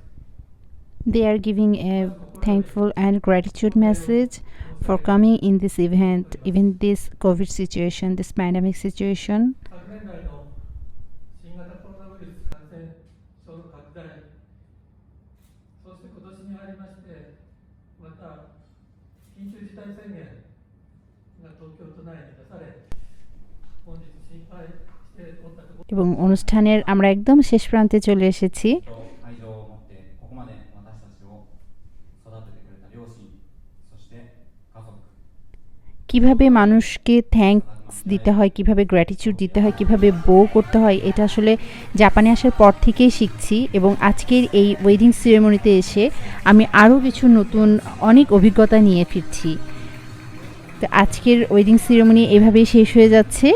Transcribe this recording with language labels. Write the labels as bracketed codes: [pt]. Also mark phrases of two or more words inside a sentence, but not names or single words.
[en] They are giving a thankful and gratitude message for coming in this event, even this COVID situation, this pandemic situation. [ja] 昨年来の新型コロナウイルス感染症の拡大、そして今年に入りまして、また緊急事態宣言が東京都内に出され、本日心配しておったところ、 [bn] এবং অনুষ্ঠানের আমরা একদম শেষ প্রান্তে চলে এসেছি। [ja] 愛情を持ってここまで私たちを育ててくれた両親、そして家族、 [bn] কিভাবে মানুষকে থ্যাঙ্কস দিতে হয়, কিভাবে গ্র্যাটিটিউড দিতে হয়, কিভাবে বো করতে হয়, এটা আসলে জাপানে আসার পর থেকেই শিখছি। এবং আজকের এই [en] wedding ceremonyতে [bn] এসে আমি আরও কিছু নতুন অনেক অভিজ্ঞতা নিয়ে ফিরছি। তো আজকের [en] wedding ceremony [bn] এভাবেই শেষ হয়ে যাচ্ছে।